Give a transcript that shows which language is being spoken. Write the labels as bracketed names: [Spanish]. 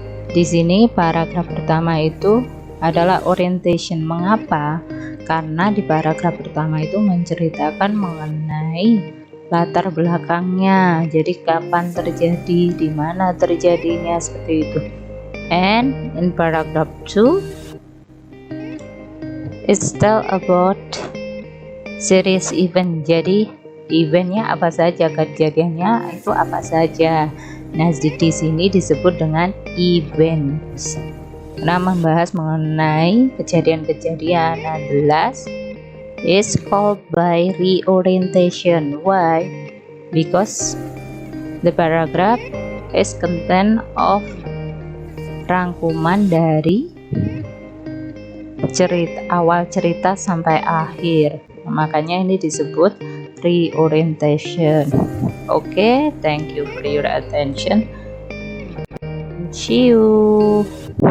[Indonesian] Di sini paragraf pertama itu adalah orientation. Mengapa? Karena di paragraf pertama itu menceritakan mengenai latar belakangnya. Jadi kapan terjadi, di mana terjadinya, seperti itu. [English] And in paragraph 2 it's tell about series event. [Indonesian] Jadi eventnya apa saja, kejadiannya itu apa saja. Nah, di sini disebut dengan events. Nah, membahas mengenai kejadian-kejadian. [English] Nah, the last is called by reorientation. Why? Because the paragraph is content of [Indonesian] rangkuman dari awal cerita sampai akhir. Makanya ini disebut reorientation. [English] Okay, thank you for your attention. See you.